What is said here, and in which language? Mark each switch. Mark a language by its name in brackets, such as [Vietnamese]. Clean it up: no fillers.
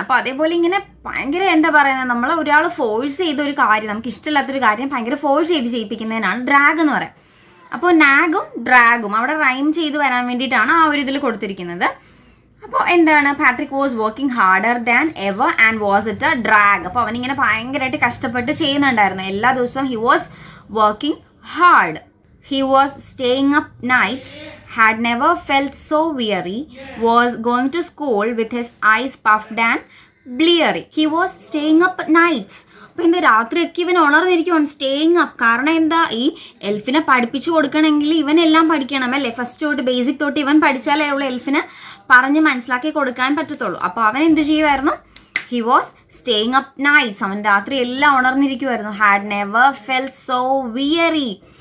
[Malayalam] അപ്പോൾ അതേപോലെ ഇങ്ങനെ ഭയങ്കര എന്താ പറയുന്നത്, നമ്മൾ ഒരാൾ ഫോഴ്സ് ചെയ്തൊരു കാര്യം, നമുക്ക് ഇഷ്ടമില്ലാത്തൊരു കാര്യം ഭയങ്കര ഫോഴ്സ് ചെയ്ത് ചെയ്യിപ്പിക്കുന്നതിനാണ് ഡ്രാഗ് എന്ന് പറയുന്നത്. അപ്പോൾ നാഗും ഡ്രാഗും അവിടെ റൈം ചെയ്ത് വരാൻ വേണ്ടിയിട്ടാണ് ആ ഒരു ഇതിൽ കൊടുത്തിരിക്കുന്നത്. അപ്പോൾ എന്താണ്? [English] Patrick was working harder than ever and was it a drag. [Malayalam] അപ്പോൾ അവനിങ്ങനെ ഭയങ്കരമായിട്ട് കഷ്ടപ്പെട്ട് ചെയ്യുന്നുണ്ടായിരുന്നു. എല്ലാ ദിവസവും [English] He was working hard. He was staying up nights, had never felt so weary, was going to school with his eyes puffed and bleary. He was staying up nights. [Malayalam] അപ്പോൾ എന്താ, രാത്രിയൊക്കെ ഇവൻ ഉണർന്നിരിക്കുവാണ്, [English] Staying up. [Malayalam] കാരണം എന്താ, ഈ എൽഫിനെ പഠിപ്പിച്ചു കൊടുക്കണമെങ്കിൽ ഇവനെല്ലാം പഠിക്കണം അല്ലേ. ഫസ്റ്റ് തൊട്ട് ബേസിക് തൊട്ട് ഇവൻ പഠിച്ചാലേ ഉള്ളൂ എൽഫിനെ പറഞ്ഞ് മനസ്സിലാക്കി കൊടുക്കാൻ പറ്റത്തുള്ളൂ. അപ്പോൾ അവൻ എന്ത് ചെയ്യുമായിരുന്നു? [English] He was staying up nights. [Malayalam] അവൻ രാത്രി എല്ലാം ഉണർന്നിരിക്കുമായിരുന്നു. [English] Had never felt so weary.